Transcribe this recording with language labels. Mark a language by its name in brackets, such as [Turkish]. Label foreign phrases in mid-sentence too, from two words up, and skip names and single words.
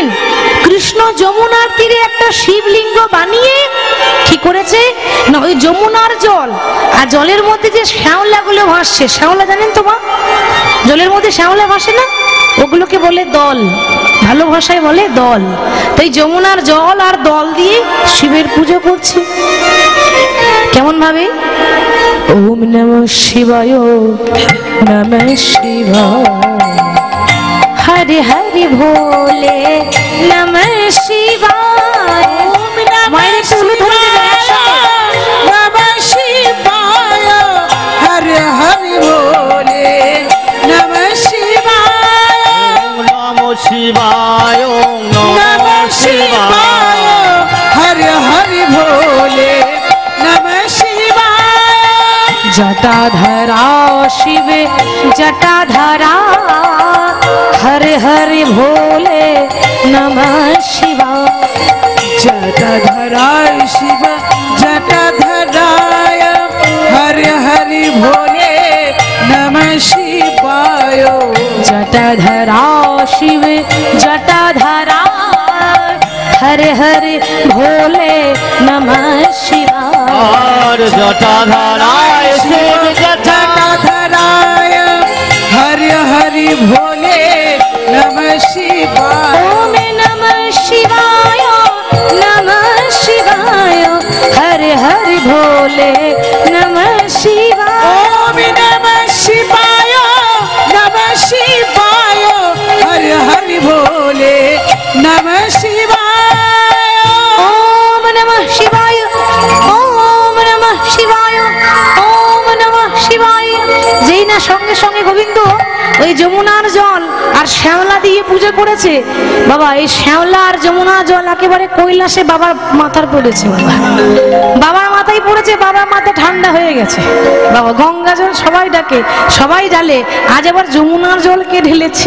[Bangla] কৃষ্ণ যমুনার তীরে একটা শিবলিঙ্গ বানিয়ে কি করেছে না, ওই যমুনার জল আর জলের মধ্যে যে শ্যাওলাগুলো ভাসছে, শ্যাওলা জানেন তো মা? জলের মধ্যে শ্যাওলা ভাসে না, ওগুলোকে বলে দল, ভালো ভাষায় বলে দল। তাই যমুনার জল আর দল দিয়ে শিবের পুজো করছে। কেমন ভাবে? [Sanskrit] ওম নমঃ শিবায়, নমঃ শিবায়, হরে হরে ভোলে, নমঃ শিবায়। [Bangla] মায়ের একটু উলু ধরে দেবে একসাথে। [Sanskrit] নমঃ শিবায়, হরে হরে ভোলে, নমঃ শিবায়, নমঃ শিবায়, নমঃ শিবায়, হরে হরে ভোলে, নমঃ শিবায়। জটাধরা শিবে জটাধরা, হরে হরে ভোলে, নমঃ শিবায়। জটাধরায় শিব জটাধরায়, হরে হরে ভোলে, নমঃ শিবায়। জটাধরা শিবে জটাধরা, হরে হরে ভোলে, নমঃ শিবায়। আর জটাধারায় শিব জটাধরায়, হরে হরে ভোলে, নমঃ শিবায়। ওম নমঃ শিবায়, নমঃ শিবায়, হরে হরে ভোলে, নমঃ শিবায়। ওম নমঃ শিবায়, নমঃ শিবায়, হরে হরে ভোলে, নমঃ শিবায়। ওম নমঃ শিবায়, ওম নমঃ শিবায়, ওম নমঃ শিবায়। [Bangla] যেই না সঙ্গে সঙ্গে গোবিন্দ ওই যমুনার জল আর শ্যাওলা দিয়ে পুজো করেছে, বাবা এই শ্যাওলা আর যমুনা জল একেবারে কৈলাসে বাবার মাথার পড়েছে। বাবার মাথায় পড়েছে, বাবার মাথা ঠান্ডা হয়ে গেছে। বাবা গঙ্গা জল সবাই ডাকে, সবাই ঢালে, আজ আবার যমুনার জলকে ঢেলেছে।